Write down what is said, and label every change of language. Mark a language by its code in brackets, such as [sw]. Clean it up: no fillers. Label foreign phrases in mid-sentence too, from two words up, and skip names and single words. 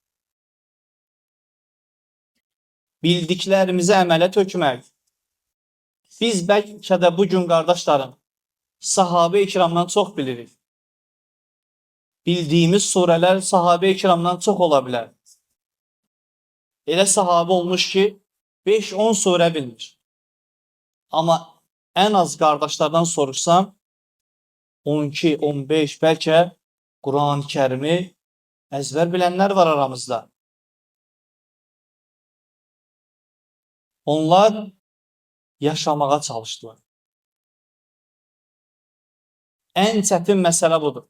[az] Bildiklərimizi əmələ tökmək. Biz bəlkə də [tr] bugün kardeşlerim [az] sahabe-i kiramdan çox bilirik. [tr] Bildiğimiz sureler [az] sahabe-i kiramdan çox ola bilər. Elə sahabe olmuş ki 5-10 sure bilmiş. [tr] Ama en az kardeşlerden [az] soruşsam 12, 15, bəlkə Quran-ı Kərimi əzbər bilənlər var aramızda. Onlar yaşamağa çalışdılar. Ən çətin məsələ budur.